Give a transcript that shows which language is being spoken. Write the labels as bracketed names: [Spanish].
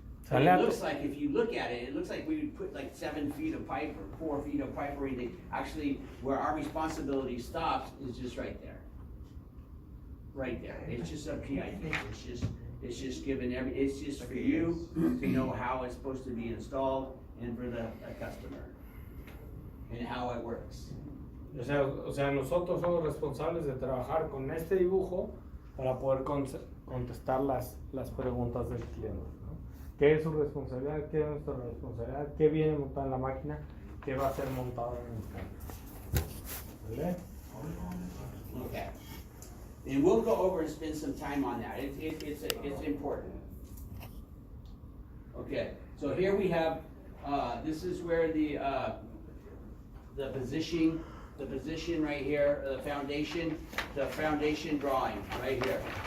[English] But it looks like, if you look at it, it looks like we would put like 7 feet of pipe or 4 feet of pipe or anything. Actually, where our responsibility stops is just right there. Right there, it's just a PID, it's just given it's just for you to know how it's supposed to be installed and for the customer. And how it works. [Spanish] O sea, nosotros somos responsables de trabajar con este dibujo para poder contestar las preguntas del cliente, ¿no? ¿Qué es su responsabilidad? ¿Qué es nuestra responsabilidad? ¿Qué viene montado en la máquina? ¿Qué va a ser montado en el cambio? ¿Vale? [English] Okay. And we'll go over and spend some time on that. It's important. Okay, so here we have, this is where the position right here, the foundation drawing right here.